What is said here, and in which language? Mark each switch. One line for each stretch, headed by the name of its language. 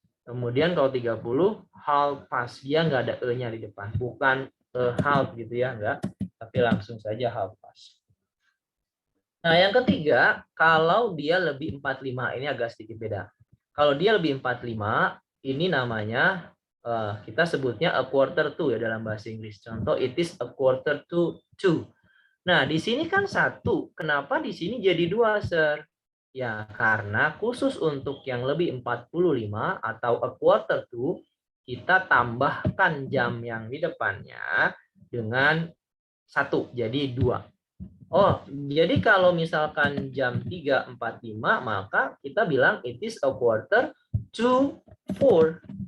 Indonesian: Kemudian kalau 30 half past, dia nggak ada e-nya di depan, bukan half gitu ya, enggak, tapi langsung saja half past. Nah, yang ketiga, kalau dia lebih 45, ini agak sedikit beda. Kalau dia lebih 45, ini namanya kita sebutnya a quarter to ya dalam bahasa Inggris.
English: Contoh, it is a quarter to 2.
Indonesian: Nah, di sini kan 1. Kenapa di sini jadi 2, Sir? Ya, karena khusus untuk yang lebih 45 atau a quarter to, kita tambahkan jam yang di depannya dengan 1, jadi 2. Oh, jadi kalau misalkan jam 3.45, maka kita bilang
English: it is a quarter to 4.